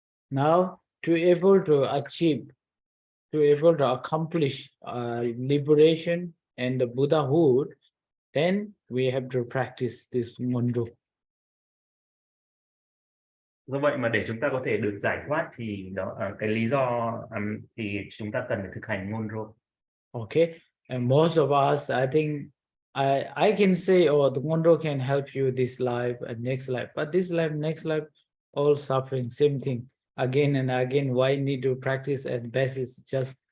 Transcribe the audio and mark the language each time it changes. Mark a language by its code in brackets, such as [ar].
[en] Now, to able to achieve, to able to accomplish liberation and the Buddhahood, then we have to practice this Ngöndro. [vi] Do vậy mà để chúng ta có thể được giải thoát thì đó cái lý do thì chúng ta cần phải thực hành Ngöndro. [en] Okay, and most of us, I think, I can say, oh, the Ngöndro can help you this life and next life, but this life, next life, all suffering, same thing, again and again. Why need to practice? At best, it's just